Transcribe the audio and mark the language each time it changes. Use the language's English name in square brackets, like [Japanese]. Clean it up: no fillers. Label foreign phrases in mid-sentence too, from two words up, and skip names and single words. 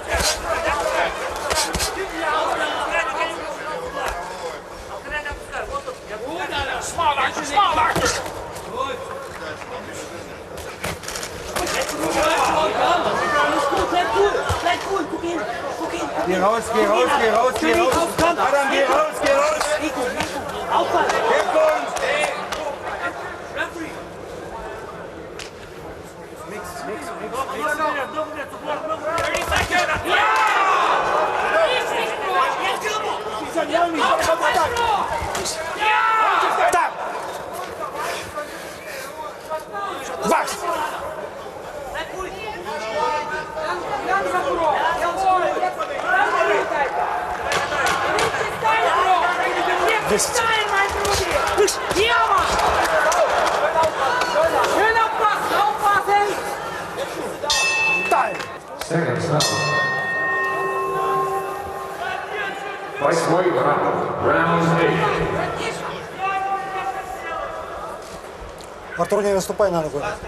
[English] Small, Artur! [German] Bleib cool, guck hin! Geh raus, geh raus, geh raus, geh raus. Adam, geh raus, geh raus. Aufpassen! Hintergrund. [Russian] Так. Бакс. [German] Bleib ruhig! Langsam, Bro! Jawohl! Jetzt ist deine, Bro! Hier, mein Brudi! Hier, Mann! [English] Seconds now. Lightweight round 8. [Russian] Артур, не выступай на ногу.